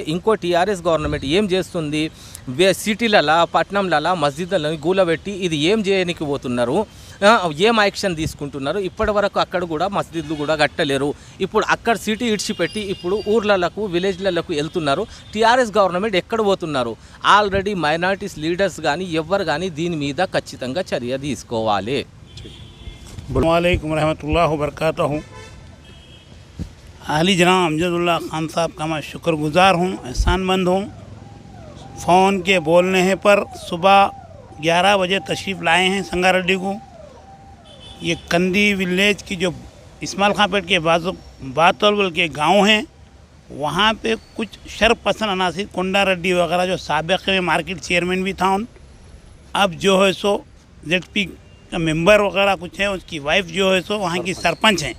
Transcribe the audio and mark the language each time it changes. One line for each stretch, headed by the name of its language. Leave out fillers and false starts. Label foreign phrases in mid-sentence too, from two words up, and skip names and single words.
Telugu: ఇంకో టీఆర్ఎస్ గవర్నమెంట్ ఏం చేస్తుంది, సిటీలలో పట్టణంలలో మస్జిద్లను గూలబెట్టి ఇది ఏం చేయడానికి పోతున్నారు, ఏం యాక్షన్ తీసుకుంటున్నారు? ఇప్పటి వరకు అక్కడ కూడా మస్జిద్లు కూడా కట్టలేరు. ఇప్పుడు అక్కడ సిటీ ఇడిచిపెట్టి ఇప్పుడు ఊర్లకు విలేజ్లకు వెళ్తున్నారు. టీఆర్ఎస్ గవర్నమెంట్ ఎక్కడ పోతున్నారు? ఆల్రెడీ
English: minorities leaders
Telugu: కానీ ఎవ్వరు కానీ దీని మీద ఖచ్చితంగా చర్య తీసుకోవాలి.
Arabic: وعليكم رحمة الله وبركاته.
Urdu: عالی جناب امجد اللہ خان صاحب کا میں شکرگزار ہوں، احسان مند ہوں. فون کے بولنے پر صبح 11 بجے تشریف لائے ہیں سنگاریڈی کو. یہ کندی ولیج کی جو اسماعیل خاں پیٹ کے باتول کے گاؤں ہیں، وہاں پے کچھ شرپسند عناصر کونڈا ریڈی وغیرہ جو سابق میں
English: market chairman
Urdu: بھی تھا، اب جو ہے سو ZP کا ممبر وغیرہ کچھ ہے، اس کی وائف جو ہے سو وہاں کی سرپنچ ہیں.